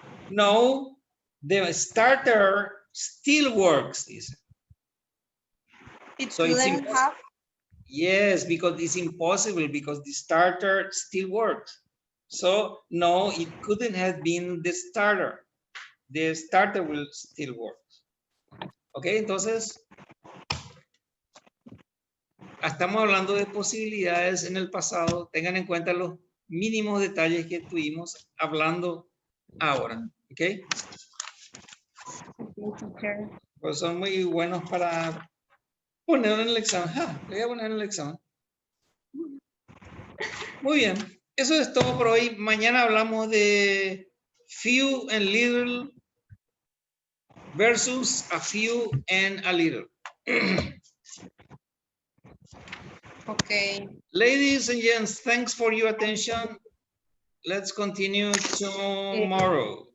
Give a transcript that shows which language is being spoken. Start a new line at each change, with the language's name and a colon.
English: No, the starter still works, dice. So it's impossible. Yes, because it's impossible because the starter still works. So no, it couldn't have been the starter. The starter will still work.
Spanish: Ok, entonces estamos hablando de posibilidades en el pasado. Tengan en cuenta los mínimos detalles que estuvimos hablando ahora. Ok. Pues son muy buenos para poner en el examen. Le voy a poner en el examen. Muy bien. Eso es todo por hoy. Mañana hablamos de few and little versus a few and a little.
English: Okay. Ladies and gents, thanks for your attention. Let's continue tomorrow.